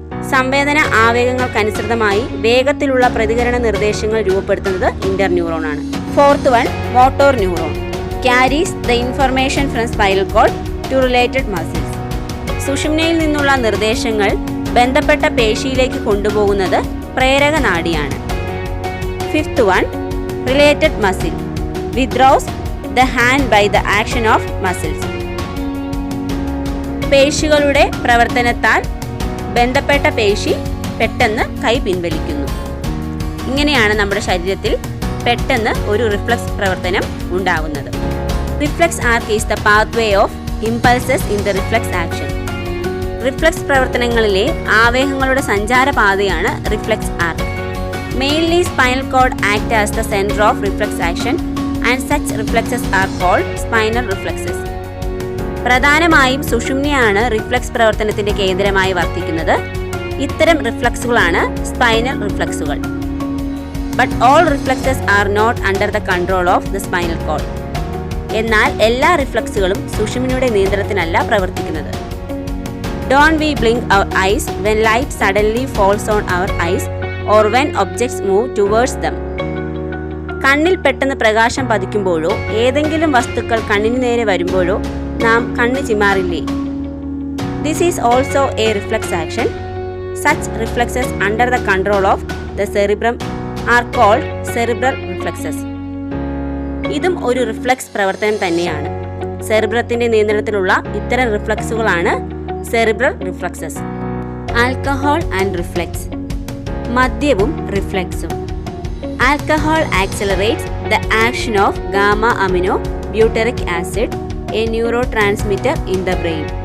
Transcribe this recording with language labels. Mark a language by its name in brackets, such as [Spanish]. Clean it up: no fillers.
[Malayalam] സംവേദന ആവേഗങ്ങൾക്കനുസൃതമായി വേഗത്തിലുള്ള പ്രതികരണ നിർദ്ദേശങ്ങൾ രൂപപ്പെടുത്തുന്നത് ഇന്റർന്യൂറോൺ ആണ്. [English] Fourth one, motor neuron carries the information from spinal cord to related muscles. [Malayalam] സുഷുമ്നയിൽ നിന്നുള്ള നിർദ്ദേശങ്ങൾ ബന്ധപ്പെട്ട പേശിയിലേക്ക് കൊണ്ടുപോകുന്നത് പ്രേരക നാഡിയാണ്. [English] Fifth one, related muscle withdraws the hand by the action of muscles. [Malayalam] പേശികളുടെ പ്രവർത്തനത്താൽ ബന്ധപ്പെട്ട പേശി പെട്ടെന്ന് കൈ പിൻവലിക്കുന്നു. ഇങ്ങനെയാണ് നമ്മുടെ ശരീരത്തിൽ പെട്ടെന്ന് ഒരു റിഫ്ലെക്സ് പ്രവർത്തനം ഉണ്ടാകുന്നത്. [English] Reflex arc is the pathway of impulses in the reflex action. [Malayalam] Reflex പ്രവർത്തനങ്ങളിലെ ആവേഗങ്ങളുടെ സഞ്ചാരപാതയാണ് reflex arc. [English] Mainly spinal cord act as the center of reflex action and such reflexes are called spinal reflexes. [Malayalam] പ്രധാനമായും സുഷുമ്നയാണ് reflex പ്രവർത്തനത്തിന്റെ കേന്ദ്രമായി വർത്തിക്കുന്നത്. ഇത്തരം റിഫ്ലക്സുകളാണ് spinal റിഫ്ലക്സുകൾ. [English] But all reflexes are not under the control of the spinal cord. [Malayalam] എന്നാൽ എല്ലാ റിഫ്ലക്സുകളും സുഷുമ്നയുടെ നിയന്ത്രണത്തിനല്ല പ്രവർത്തിക്കുന്നത്. [English] Don't we blink our eyes when light suddenly falls on our eyes or when objects move towards them? [Malayalam] കണ്ണിൽ പെട്ടെന്ന് പ്രകാശം പതിക്കുമ്പോഴോ ഏതെങ്കിലും വസ്തുക്കൾ കണ്ണിന് നേരെ വരുമ്പോഴോ നാം കണ്ണ് ചിമ്മാറില്ലേ? [English] This is also a reflex action. Such reflexes under the control of the cerebrum are called cerebral reflexes. [Malayalam] ഇതും ഒരു റിഫ്ലെക്സ് പ്രവർത്തനം തന്നെയാണ്. സെറിബ്രത്തിന്റെ നിയന്ത്രണത്തിലുള്ള ഇത്തരം റിഫ്ലക്സുകളാണ് cerebral reflexes. [English] alcohol and reflex [Malayalam] മദ്യവും റിഫ്ലെക്സും. [English] Alcohol accelerates the action of gamma amino butyric acid, a neurotransmitter in the brain.